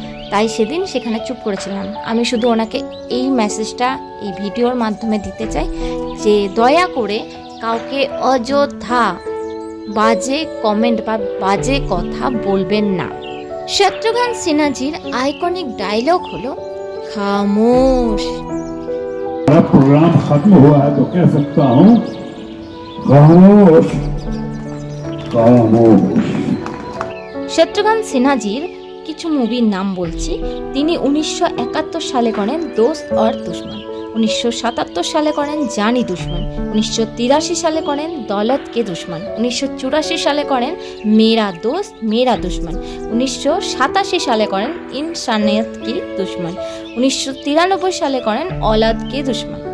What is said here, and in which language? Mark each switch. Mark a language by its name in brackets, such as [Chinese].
[Bangla] তাই সেদিন সেখানে চুপ করেছিলাম। আমি শুধু ওনাকে এই মেসেজটা এই ভিডিওর মাধ্যমে দিতে চাই যে দয়া করে কাউকে অযথা বাজে কমেন্ট বা বাজে কথা বলবেন না। শত্রুঘ্ন সিনহাজির আইকনিক ডায়লগ হলো খামোশ। [Hindi] प्रोग्राम खत्म हुआ है तो कह सकता हूँ खामोश खामोश। [Bangla] শত্রুঘ্ন সিনহাজির কিছু মুভির নাম বলছি। তিনি 1971 সালে করেন দোস্ত और दुश्मन, 1977 সালে করেন জানি দুশ্মন, 1983 সালে করেন দৌলত কে দুশ্মন, 1984 সালে করেন মেরা দোস্ত মেরা দুশ্মন, 1987 সালে করেন ইনসানিয়ত কি দুশ্মন, 1993 সালে করেন औलाद के दुश्मन।